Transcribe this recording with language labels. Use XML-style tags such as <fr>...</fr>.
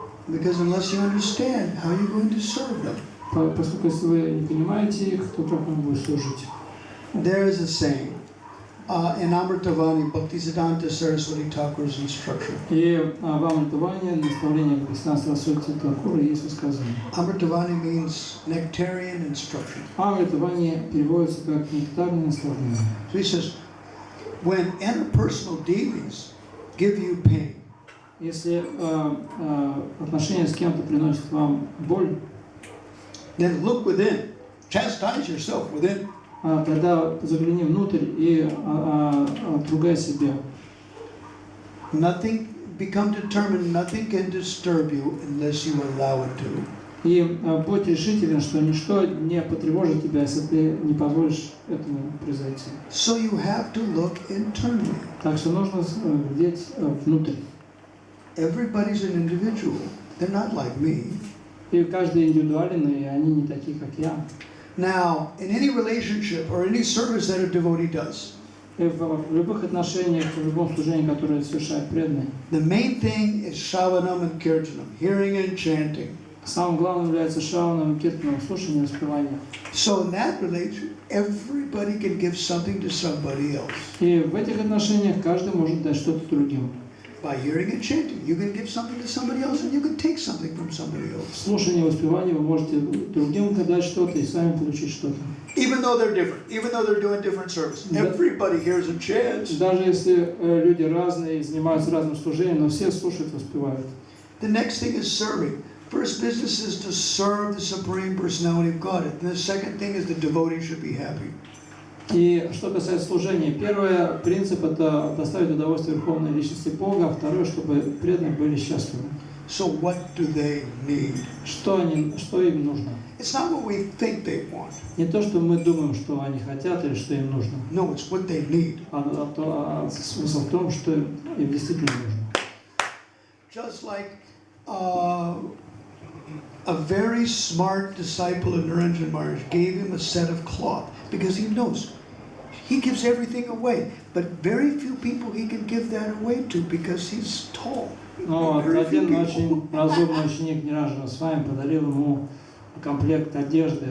<en>Because unless you understand, how are you going to serve them?</en> <ru>Поскольку если вы не понимаете их, то как вам будет служить?</ru> <en>There is a saying in Amritavani, Bhaktisiddhanta Saraswati Thakur's instruction.</en> <ru>И в Амритаване наставление Бхактисиддханта Сарасвати Thakura есть высказывание.</ru> <en>Amritavani means nectarian instruction.</en> <ru>Амритаване переводится как нектарное наставление.</ru> <en>So he says, when interpersonal dealings give you pain,</en> <ru>если отношения с кем-то приносят вам боль,</ru> <en>then look within, chastise yourself within.</en> <ru>тогда загляни внутрь и отругай себя.</ru> <en>Nothing, become determined, nothing can disturb you unless you allow it to.</en> <ru>И будь решителен, что ничто не потревожит тебя, если ты не позволишь этому произойти.</ru> <en>So you have to look internally.</en> <ru>Так что нужно глядеть внутрь.</ru> <en>Everybody's an individual. They're not like me.</en> <ru>И каждый индивидуален, и они не такие, как я.</ru> <en>Now, in any relationship or any service that a devotee does,</en> <ru>И в любых отношениях, в любом служении, которое совершает преданный,</ru> <en>the main thing is shravanam and kirtanam, hearing and chanting.</en> <ru>самым главным является шраваном, киртаном, слушанием, воспеванием.</ru> <en>So in that relation, everybody can give something to somebody else.</en> <ru>И в этих отношениях каждый может дать что-то другим.</ru> <en>By hearing and chanting, you can give something to somebody else and you can take something from somebody else.</en> <ru>В слушании, воспевании вы можете другим дать что-то и сами получить что-то.</ru> <en>Even though they're different, even though they're doing different service, everybody hears and chants.</en> <ru>Даже если люди разные, занимаются разным служением, но все слушают, воспевают.</ru> <en>The next thing is serving. First business is to serve the Supreme Personality of God. And the second thing is the devotee should be happy.</en> <ru>И что касается служения, первый принцип – это доставить удовольствие Верховной Личности Бога, а второе, чтобы преданные были счастливы.</ru> <en>So what do they need?</en> <ru>Что им нужно?</ru> <en>It's not what we think they want.</en> <ru>Не то, что мы думаем, что они хотят или что им нужно.</ru> <en>No, it's what they need.</en> <ru>А смысл в том, что им действительно нужно.</ru> <en>Just like a very smart disciple of Niranjan Maharaj gave him a set of cloth because he knows he gives everything away, but very few people he can give that away to because he's tall.</en> <ru>Но один очень разумный ученик Ниранджана Свами подарил ему комплект одежды.</ru>